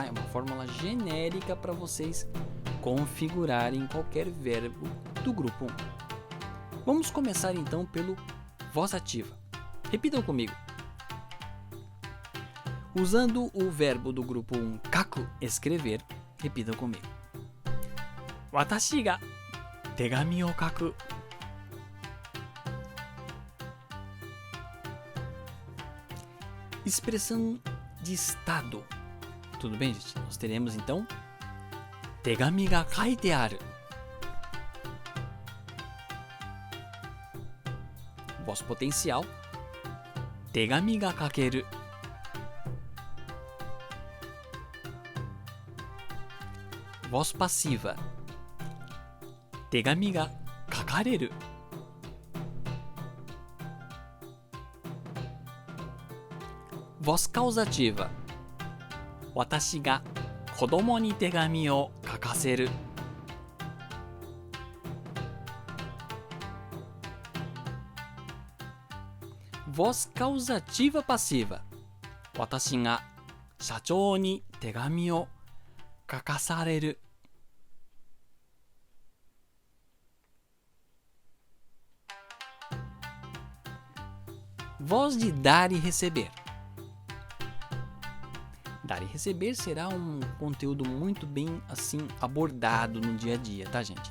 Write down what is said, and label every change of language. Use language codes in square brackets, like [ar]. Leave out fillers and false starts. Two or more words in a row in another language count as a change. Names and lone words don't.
[pt] É uma fórmula genérica para vocês configurarem qualquer verbo do grupo 1. Vamos começar então pelo voz ativa. Repitam comigo. Usando o verbo do grupo 1, kaku, escrever, repitam comigo. [ja] 私が手紙を書く. [pt] Expressão de estado. Tudo bem, gente? Nós teremos então [ja] 手紙が書いてある. [pt] Voz potencial. [ja] 手紙が書ける. [pt] Voz passiva. [ja] 手紙が書かれる. [pt] Voz causativa. [ja] 私が子供に手紙を書かせる. [pt] Voz causativa passiva. [ja] 私が社長に手紙を書かされる. [pt] Voz de dar e receber. Dar e receber será um conteúdo muito bem assim abordado no dia a dia, tá, gente?